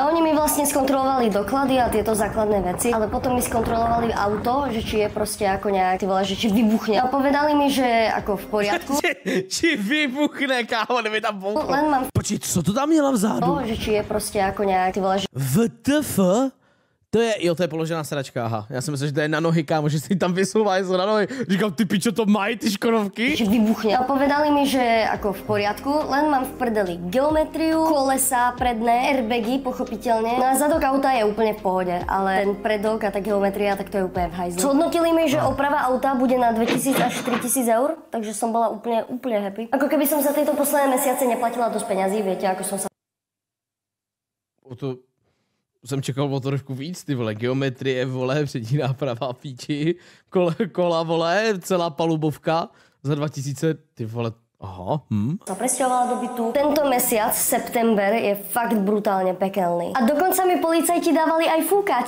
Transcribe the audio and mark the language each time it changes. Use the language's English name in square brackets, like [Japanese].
[Slovak] A oni mi vlastne skontrolovali doklady a tieto základné veci, ale potom mi skontrolovali auto, že či je proste ako nejak, ty vole, že či vybuchne. A povedali mi, že ako v poriadku. [Czech] či vybuchne, kámo, neby tam bouchlo. [Slovak] Len mám [Czech] Počkej, co to tam měla vzadu? To, že či je prostě jako nějak, ty vole, že... VTF? To je položená sedačka, aha. Já si myslím, že to je na nohy, kámo, že si tam vysouvají na nohy. Říkám, ty pičo, to mají ty škodovky? [Slovak] Že vybuchne. A povedali mi, že ako v poriadku, len mám v prdeli geometriu, kolesa predné, airbagy, pochopiteľne. No a zadok auta je úplne v pohode, ale ten predok a tá geometria, tak to je úplne v hajzli. Zhodnotili mi, že oprava auta bude na 2000 až 3000 eur, takže som bola úplne happy. Ako keby som za tieto posledné mesiace neplatila dosť peňazí, viete, ako som sa... [Czech] Jsem čekal o trošku víc, ty vole, geometrie, vole, přední náprava, píči, kola, vole, celá palubovka za 2000, ty vole, aha, [Slovak] Sa presťahovala do bytu. Tento mesiac, september, je fakt brutálne pekelný. A dokonca mi policajti dávali aj fúkať.